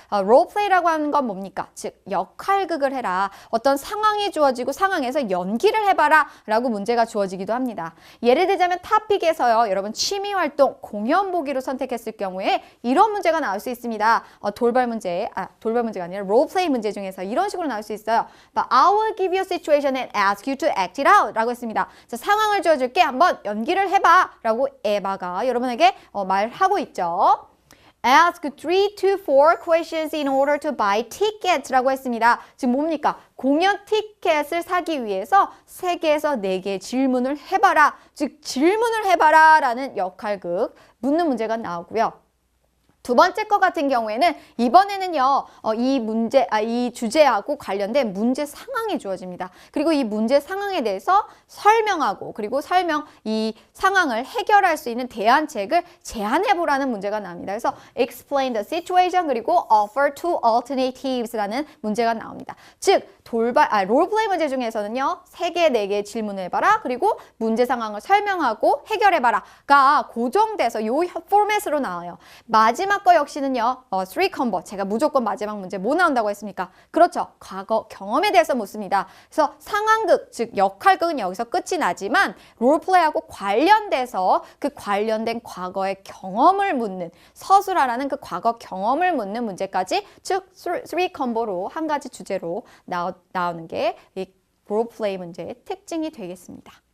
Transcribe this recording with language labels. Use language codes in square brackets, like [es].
[ko] 롤플레이라고 하는 건 뭡니까? 즉, 역할극을 해라. 어떤 상황이 주어지고 상황에서 연기를 해봐라 라고 문제가 주어지기도 합니다. 예를 들자면 토픽에서요, 여러분 취미활동, 공연 보기로 선택했을 경우에 이런 문제가 나올 수 있습니다. 돌발 문제가 아니라 롤플레이 문제 중에서 이런 식으로 나올 수 있어요. [en] But I will give you a situation and ask you to act it out [ko] 라고 했습니다. 자, 상황을 주어줄 한번 연기를 해봐 라고 에바가 여러분에게 말하고 있죠. [en] Ask 3 to 4 questions in order to buy tickets [ko] 라고 했습니다. 지금 뭡니까? 공연 티켓을 사기 위해서 3개에서 4개의 질문을 해봐라. 즉, 질문을 해봐라 라는 역할극 묻는 문제가 나오고요. 두 번째 거 같은 경우에는 이번에는요, 이 주제하고 관련된 문제 상황이 주어집니다. 그리고 이 문제 상황에 대해서 설명하고, 그리고 이 상황을 해결할 수 있는 대안책을 제안해보라는 문제가 나옵니다. [en] 그래서 explain the situation, 그리고 offer two alternatives라는 [ko] 문제가 나옵니다. 즉, 롤플레이 문제 중에서는요, 3개, 4개의 질문을 해봐라. 그리고 문제 상황을 설명하고 해결해봐라가 고정돼서 요 포맷으로 나와요. 마지막 거 역시는요, 3컴보. 제가 무조건 마지막 문제 뭐 나온다고 했습니까? 그렇죠. 과거 경험에 대해서 묻습니다. 그래서 상황극, 즉 역할극은 여기서 끝이 나지만 롤플레이하고 관련돼서 그 관련된 과거의 경험을 묻는, 서술하라는 그 과거 경험을 묻는 문제까지, 즉 3컴보로 한 가지 주제로 나오는 게 이 롤플레이 문제의 특징이 되겠습니다.